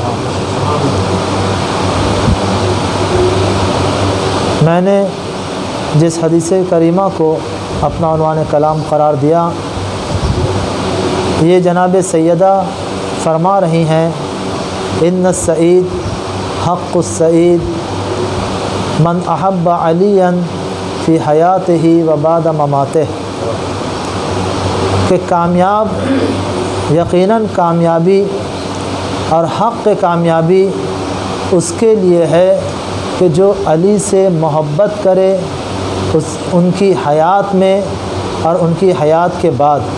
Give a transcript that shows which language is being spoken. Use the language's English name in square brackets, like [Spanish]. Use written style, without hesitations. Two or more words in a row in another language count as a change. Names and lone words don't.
[Urdu] میں نے جس حدیث کریمہ کو اپنا عنوان کلام قرار دیا، یہ جناب سیدہ فرما رہی ہیں [Arabic] ان السعید حق السعید من احب علیا فی حیاتہ و بعد مماتہ، [Urdu] کہ کامیاب، یقیناً کامیابی اور حق کامیابی اس کے لیے ہے کہ جو علی سے محبت کرے ان کی حیات میں اور ان کی حیات کے بعد.